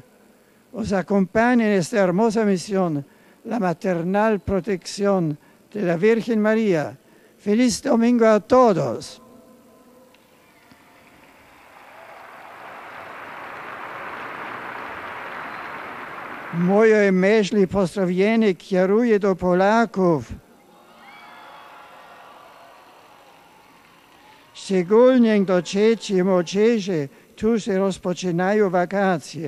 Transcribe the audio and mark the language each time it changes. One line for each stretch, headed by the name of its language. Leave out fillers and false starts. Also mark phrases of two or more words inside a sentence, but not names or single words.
Spanish: Os acompaña en esta hermosa misión la maternal protección de la Virgen María. Feliz domingo a todos.
Polish: Moje myśli pozdrowienie kieruję do Polaków. Szczególnie do dzieci i młodzieży, którzy rozpoczynają wakacje.